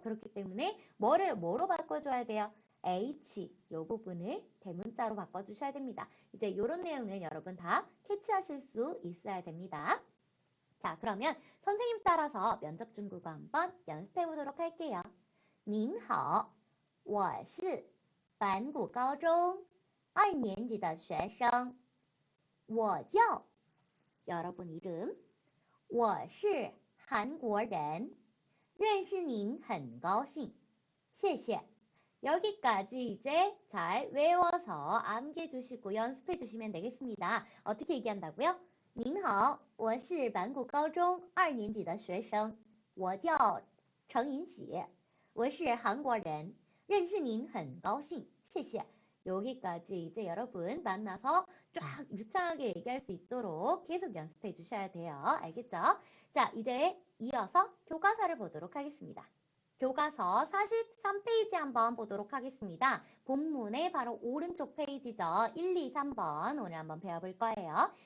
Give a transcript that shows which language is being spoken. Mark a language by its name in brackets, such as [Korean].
[Korean] 그렇기 때문에 뭐로 바꿔줘야 돼요? H 이 부분을 대문자로 바꿔주셔야 됩니다. 이제 이런 내용은 여러분 다 캐치하실 수 있어야 됩니다. 자, 그러면 선생님 따라서 면접 중국어 한번 연습해 보도록 할게요. [Chinese] 您好,我是板谷高中2年级的学生。我叫 [Korean] 여러분 이름 [Chinese] 我是韩国人认识您很高兴谢谢 [Korean] 여기까지 이제 잘 외워서 암기해 주시고 연습해 주시면 되겠습니다. 어떻게 얘기한다고요? [Chinese] 您好，我是板谷高中2年级的学生，我叫程银喜，我是韩国人，认识您很高兴，谢谢. [Korean] 여기까지 이제 여러분 만나서 쫙 유창하게 얘기할 수 있도록 계속 연습해 주셔야 돼요. 알겠죠? 자, 이제 이어서 교과서를 보도록 하겠습니다. 교과서 43페이지 한번 보도록 하겠습니다. 본문의 바로 오른쪽 페이지죠. 1, 2, 3번 오늘 한번 배워볼 거예요.